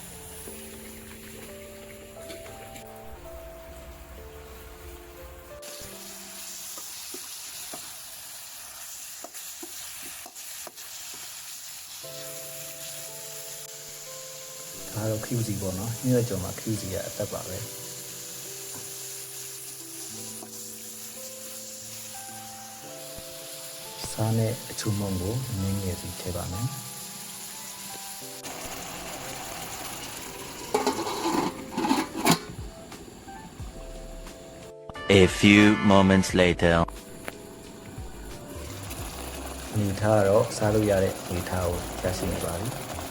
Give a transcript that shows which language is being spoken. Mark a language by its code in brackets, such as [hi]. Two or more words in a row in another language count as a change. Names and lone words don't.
[my] ဒါတော့ QC ပေါ့နော်ညွှန်ကြော်မှာ QC ရအသက်ပါပဲစားနဲ့အချုံမုံကိုနင်းငယ်စီထည့်ပါမယ် [en] A few moments later [my] အနေထားတော့စားလို့ရတဲ့အနေထားကိုရရှိနေပါပြီ